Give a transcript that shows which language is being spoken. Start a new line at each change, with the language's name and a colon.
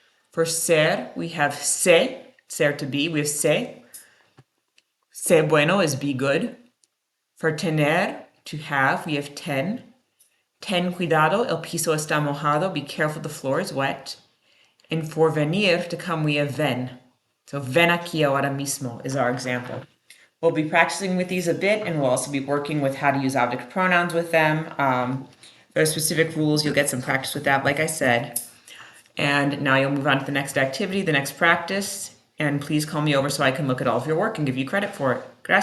English: For ser, we have ser to be, we have ser bueno is be good. For tener, to have, we have
Spanish: ten cuidado, el piso está mojado,
English: be careful the floor is wet. And for venir, to come, we have ven. So
Spanish: ven aquí ahora mismo
English: is our example. We'll be practicing with these a bit, and we'll also be working with how to use object pronouns with them. There are specific rules, you'll get some practice with that, like I said. And now you'll move on to the next activity, the next practice, and please call me over so I can look at all of your work and give you credit for it. Gracias.